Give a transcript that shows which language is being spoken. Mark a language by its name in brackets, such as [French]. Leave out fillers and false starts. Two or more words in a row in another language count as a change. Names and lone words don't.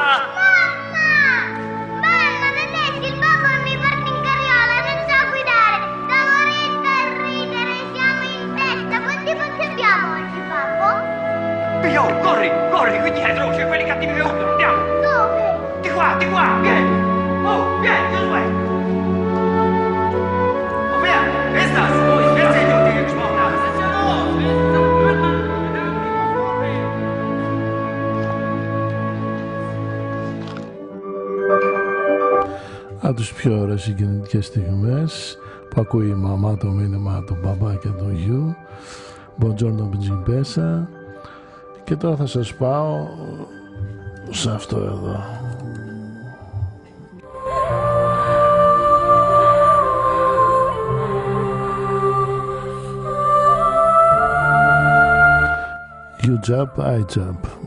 [Italian] Mamma, vedete, il babbo mi porta in carriola, non so guidare. Da morire e ridere, siamo in festa. Quanti punti abbiamo oggi, babbo? Pio, corri, qui dietro, c'è quelli cattivi che urlano, andiamo. Dove? Di qua, vieni. Oh, vieni, Giosuè. [German] Oh, wer ist das? Oh, ich will sehen, wie ihr gesprochen habt. Das ist ja los. [Greek] Από τις πιο ωραίες συγκινητικές στιγμές που ακούει η μαμά το μήνυμα του μπαμπά και του γιου. [Italian] Buongiorno Principessa. [Greek] Και τώρα θα σας πάω σε αυτό εδώ. [English] You jump, I jump.